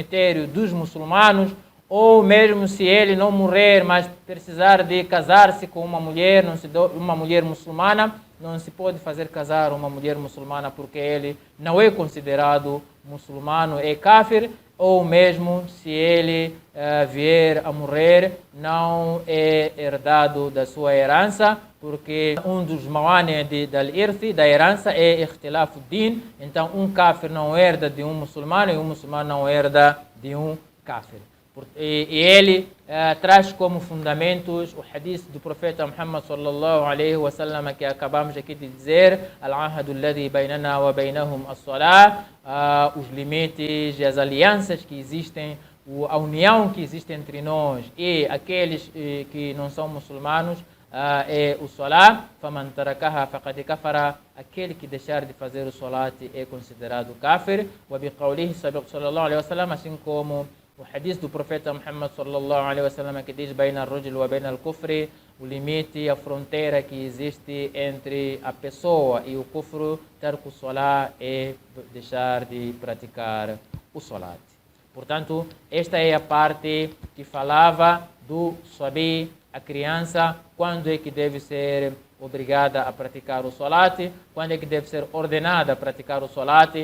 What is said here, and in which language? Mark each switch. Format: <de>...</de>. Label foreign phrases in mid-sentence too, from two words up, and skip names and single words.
<pt>ele no cemitério dos muçulmanos, ou mesmo se ele não morrer, mas precisar de casar-se com uma mulher, uma mulher muçulmana, não se pode fazer casar uma mulher muçulmana porque ele não é considerado muçulmano, é kafir, ou mesmo se ele vier a morrer, não é herdado da sua herança, porque um dos mawani da herança é</pt> <ar>اختلاف دين,</ar> <pt>então um kafir não herda de um muçulmano e um muçulmano não herda de um kafir. E ele traz como fundamentos o hadith do profeta Muhammad</pt> <ar>صلى الله عليه وسلم</ar> <pt>que acabamos aqui de dizer,</pt> <ar>العهد الذي بيننا وبينهم الصلاة,</ar> <pt>os limites e as alianças que existem, a união que existe entre nós e aqueles que não são muçulmanos, é o salat.</pt> <ar>فمن تركها فقد كفر,</ar> <pt>aquele que deixar de fazer o salat é considerado kafir.</pt> <ar>وبقوله صلى الله عليه وسلم,</ar> <pt>assim como o hadith do profeta Muhammad</pt> <ar>صلى الله عليه وسلم</ar> <pt>que diz</pt> <ar>بين الرجل وبين الكفر,</ar> <pt>o limite, a fronteira que existe entre a pessoa e o kufru,</pt> <ar>ترك صلاة,</ar> <pt>é deixar de praticar o salat. Portanto, esta é a parte que falava do sabi, a criança, quando é que deve ser obrigada a praticar o salat, quando é que deve ser ordenada a praticar o salat.</pt>